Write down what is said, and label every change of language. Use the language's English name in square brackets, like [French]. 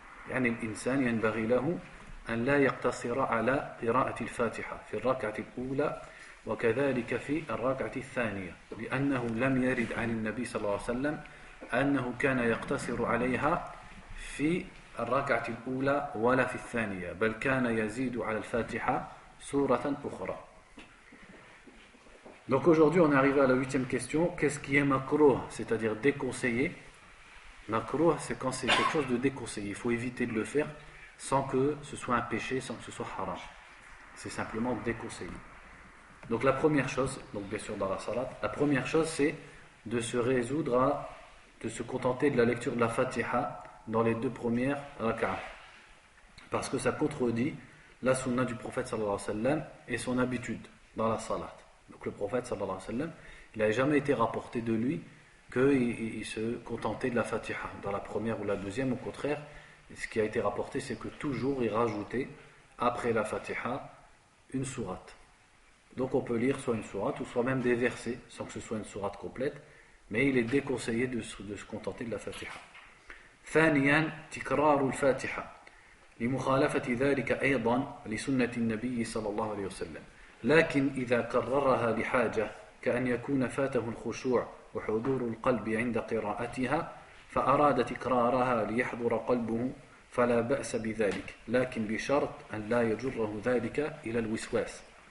[Arabic] يعني الإنسان ينبغي له أن لا يقتصر على قراءة الفاتحة في الركعة الأولى وكذلك في الركعة الثانية، لأنه لم يرد عن النبي صلى الله عليه وسلم أنه كان يقتصر عليها في الركعة الأولى ولا في الثانية، بل كان يزيد على الفاتحة سورة أخرى. [French] Donc aujourd'hui on est arrivé à la 8e question. Qu'est-ce qui est makruh, c'est-à-dire déconseillé? Makruh, c'est quand c'est quelque chose de déconseillé, il faut éviter de le faire sans que ce soit un péché, sans que ce soit haram. C'est simplement déconseillé. Donc la première chose, donc bien sûr dans la salat, la première chose c'est de se résoudre à, de se contenter de la lecture de la Fatiha dans les deux premières rak'ah, parce que ça contredit la sunna du prophète [Arabic] sallallahu alayhi wa sallam [French] et son habitude dans la salat. Donc le prophète [Arabic] sallallahu alayhi wa sallam, [French] il n'a jamais été rapporté de lui qu'il se contentait de la Fatiha dans la première ou la deuxième. Au contraire, ce qui a été rapporté, c'est que toujours il rajoutait après la Fatiha une sourate. Donc on peut lire soit une sourate ou soit même des versets sans que ce soit une sourate complète, mais il est déconseillé de se contenter de la Fatiha. [Arabic] ثانيا تكرار الفاتحة لمخالفة ذلك أيضا لسنة النبي صلى الله عليه وسلم، لكن إذا كررها لحاجة كأن يكون فاته الخشوع وحضور القلب عند قراءتها فأراد تكرارها ليحضر قلبه فلا بأس بذلك، لكن بشرط أن لا يجره ذلك إلى الوسواس.